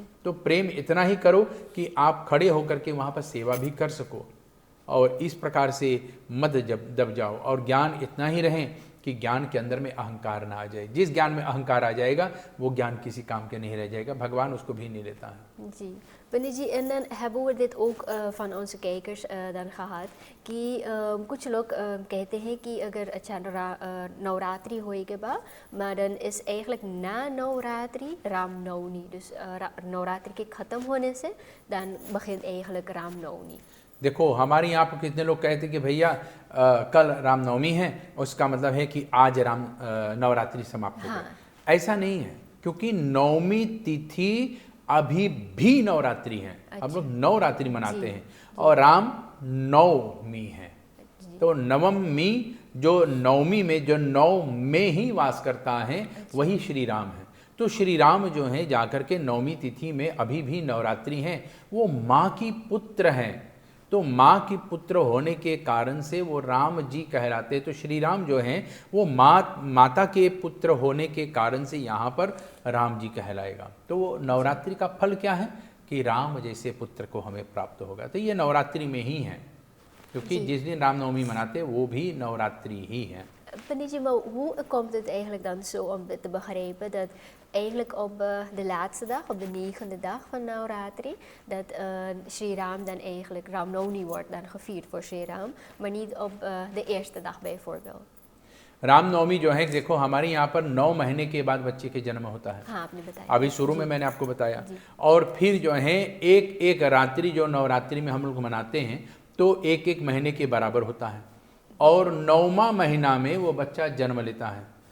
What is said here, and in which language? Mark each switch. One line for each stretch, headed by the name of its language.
Hindi: तो प्रेम इतना ही करो कि आप खड़े होकर के वहाँ पर सेवा भी कर सको, और इस प्रकार से मत दब जाओ। और ज्ञान इतना ही रहे कि ज्ञान के अंदर में अहंकार ना आ जाए। जिस ज्ञान में अहंकार आ जाएगा वो ज्ञान किसी काम के नहीं रह जाएगा, भगवान उसको भी नहीं लेता है जी।
Dutch: Wanneer जी, en dan hebben we dit ook van onze kijkers dan gehad
Hindi: कि कुछ लोग कहते हैं कि अगर अच्छा नवरात्रि होएगा,
Dutch: maar dan is eigenlijk na नवरात्रि रामनवमी, dus
Hindi: Navratri के ख़त्म होने से
Dutch: dan begint eigenlijk रामनवमी।
Hindi: देखो हमारे यहाँ पर कितने लोग कहते हैं कि भैया कल रामनवमी है, उसका मतलब है कि आज नवरात्रि समाप्त हो गई। ऐसा नहीं है, क्योंकि नवमी तिथि अभी भी नवरात्रि है। हम लोग नवरात्रि मनाते हैं और राम नवमी है। तो नवमी जो नवमी में, जो नौ में ही वास करता है, वही श्री राम है। तो श्री राम जो है जाकर के नवमी तिथि में अभी भी नवरात्रि हैं। वो माँ की पुत्र हैं, तो माँ की पुत्र होने के कारण से वो राम जी कहलाते। तो श्री राम जो हैं वो माता के पुत्र होने के कारण से यहाँ पर राम जी कहलाएगा। तो वो नवरात्रि का फल क्या है कि राम जैसे पुत्र को हमें प्राप्त होगा। तो ये नवरात्रि में ही है, क्योंकि जिस दिन रामनवमी मनाते वो भी नवरात्रि ही है।
Dutch: Meneer Jim, hoe komt het eigenlijk dan zo om te begrijpen dat eigenlijk op de laatste dag, op de 9e dag van Navratri, dat Sri Ram dan eigenlijk Ramnavami wordt dan gevierd voor Sri Ram, maar niet op de eerste dag bijvoorbeeld?
Hindi: Ramnavami जो है, देखो हमारे यहाँ पर 9 महीने के बाद बच्चे के जन्म होता है। हाँ, आपने बताया। अभी शुरू में मैंने आपको बताया। और फिर जो है एक एक रात्रि जो नवरात्रि में हम लोग मनाते हैं, तो एक एक महीने के बराबर होता है, और 9वां महीना में वो बच्चा जन्म लेता है।